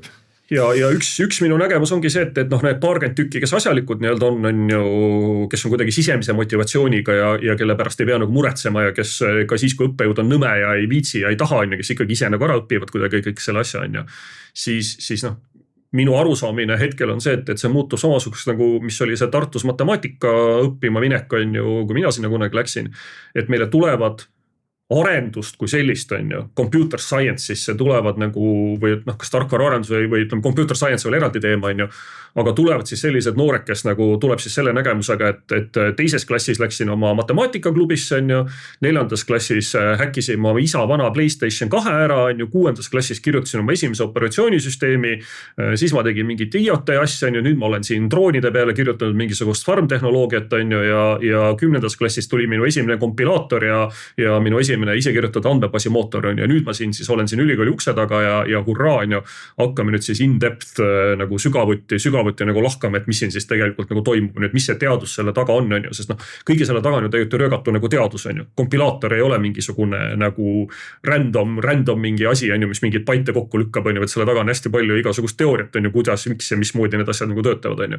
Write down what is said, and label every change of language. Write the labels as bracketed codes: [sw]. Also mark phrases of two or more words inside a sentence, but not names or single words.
[et] Ja üks minu nägemus ongi see, et need paarkümmend tükki, kes asjalikud nii-öelda on ju, kes on kuidagi sisemise motivatsiooniga ja kelle pärast ei pea nagu muretsema ja kes ka siis, kui õppejõud on nõme ja ei viitsi ja ei taha, on ju, kes ikkagi ise nagu ära õpivad kuidagi kõik selle asja, on ju. Siis minu arusaamine hetkel on see, et see muutub samasugust nagu, mis oli see Tartus matemaatika õppima minek, on ju, kui mina sinna kunagi läksin, et meile tulevad arendust kui sellist, on ju, [en] computer science [et] siis tulevad nagu, või kas tarkvaraarendus või ütleme, [en] computer science [et] oli eraldi teema, on ju, aga tulevad siis sellised noored, kes nagu tuleb siis selle nägemusega, et teises klassis läksin oma matemaatikaklubisse, on ju, 4. klassis häkkisin oma isa vana PlayStation 2 ära, on ju, 6. klassis kirjutasin oma esimese operatsioonisüsteemi, siis ma tegin mingit IoT asja, on ju, nüüd ma olen siin droonide peale kirjutanud mingisugust farm-tehnoloogiat, on ju, ja 10. klassis tuli minu esimene kompilaator ja minu esimene ise kirjutatud andmebaasi mootor, on ju, ja nüüd ma siin siis olen siin ülikooli ukse taga ja hurraa, on ju, hakkame nüüd siis in-depth nagu sügavuti nagu lahkame, et mis siin siis tegelikult nagu toimub, nüüd mis see teadus selle taga on ju, sest kõige selle taga on ju tegelikult röögatu nagu teadus, on ju. Kompilaator ei ole mingisugune nagu random mingi asi, on ju, mis mingid baite kokku lükkab, on ju, et selle taga on hästi palju igasugust teooriat, on ju, kuidas, miks ja mismoodi need asjad nagu töötavad, on ju.